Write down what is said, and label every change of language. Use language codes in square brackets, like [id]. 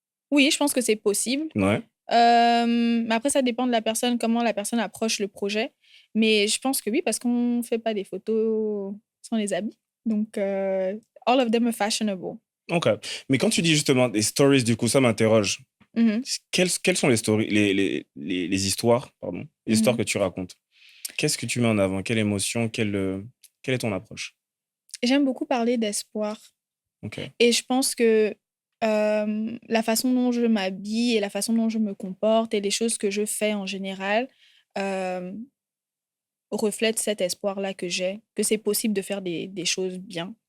[fr] Oui, je pense que c'est possible. Ouais. Mais après, ça dépend de la personne, comment la personne approche le projet. Mais je pense que oui, parce qu'on ne fait pas des photos sans les habits. Donc, [en] all of them are fashionable. OK. [fr] Mais quand tu dis justement des stories, du coup, ça m'interroge. Mhm. Quelles sont les stories, les histoires, pardon, les histoires Mhm. que tu racontes? Qu'est-ce que tu mets en avant? Quelle émotion? Quelle est ton approche? J'aime beaucoup parler d'espoir. OK. Et je pense que la façon dont je m'habille et la façon dont je me comporte et les choses que je fais en général reflètent cet espoir-là que j'ai, que c'est possible de faire des choses bien